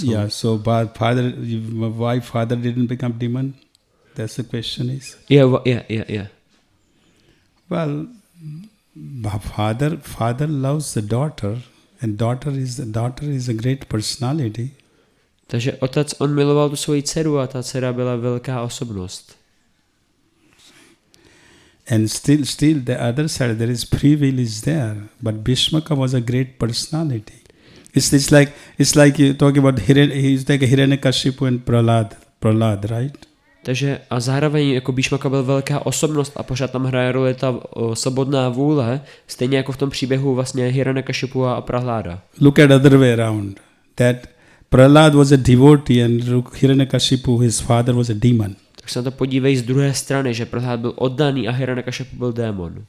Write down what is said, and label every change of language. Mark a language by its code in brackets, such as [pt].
[en] Yeah, so why father didn't become demon? That's the question is. Yeah. Well, father loves the daughter, and daughter is a great personality. [cs] Takže otec, on miloval tu svoji dceru a ta dcera byla velká osobnost. [en] And still the other side, there is free will is there, but Bhishmaka was a great personality. It's like you talk about he's like a Hiranyakashipu and Prahlad, right? [cs] Takže a zároveň jako Bhishmaka byl velká osobnost a pořád tam hraje roli ta svobodná vůle, stejně jako v tom příběhu vlastně Hiranyakashipu a Prahláda. [en] Look at other way around. That Prahlad was a devotee and Hiranyakashipu, his father, was a demon. [cs] Tak se na to podívej z druhé strany, že Prahlád byl oddaný a Hiranyakashipu byl démon.